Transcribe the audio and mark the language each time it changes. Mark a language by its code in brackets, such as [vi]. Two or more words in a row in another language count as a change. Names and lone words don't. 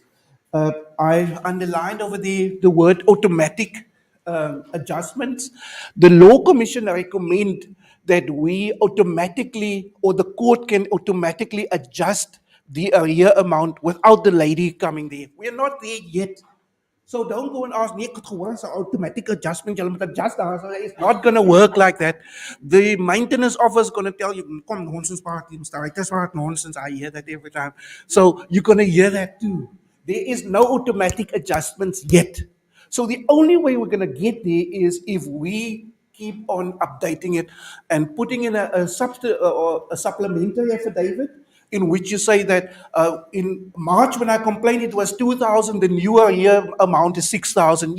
[en] I underlined over the word automatic adjustments. The Law Commission recommend that we automatically, or the court can automatically adjust the arrear amount without the lady coming there. We are not there yet. So don't go and ask, [af] nee, ek het gehoor, [en] it's an automatic adjustment, [af] jy moet adjust daar. [en] So it's not going to work like that. The maintenance officer is going to tell you, come nonsense party, Mr. Right, that's what nonsense, I hear that every time. So you're going to hear that too. There is no automatic adjustments yet. So the only way we're going to get there is if we keep on updating it and putting in a supplementary affidavit in which you say that in March when I complained it was 2,000, the new arrear amount is 6,000.